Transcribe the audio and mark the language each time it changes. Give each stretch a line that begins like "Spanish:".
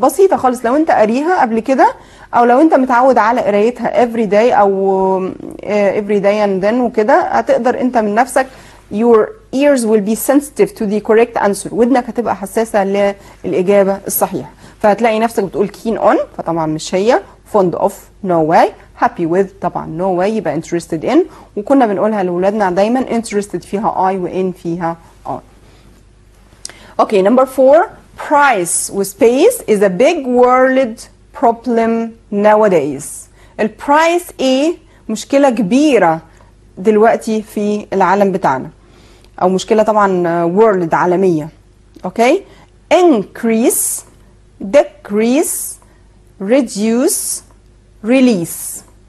Arabic: بسيطة خالص لو انت قاريها قبل كده او لو انت متعود على قرايتها every day او
English: every day and then
Arabic: وكده، هتقدر انت من نفسك
English: your ears will be sensitive to the correct answer،
Arabic: ودنك هتبقى حساسة للإجابة الصحيحة، فهتلاقي نفسك بتقول keen on فطبعا مش هي.
English: fond of no way. happy with
Arabic: طبعا
English: no way
Arabic: يبقى interested in، وكنا بنقولها لأولادنا دايما interested فيها I و in فيها I.
English: Okay, number 4 price وسبيس is a big world problem nowadays.
Arabic: البرايس ايه؟ مشكلة كبيرة دلوقتي في العالم بتاعنا، او مشكلة طبعا world عالمية.
English: Okay increase decrease reduce release.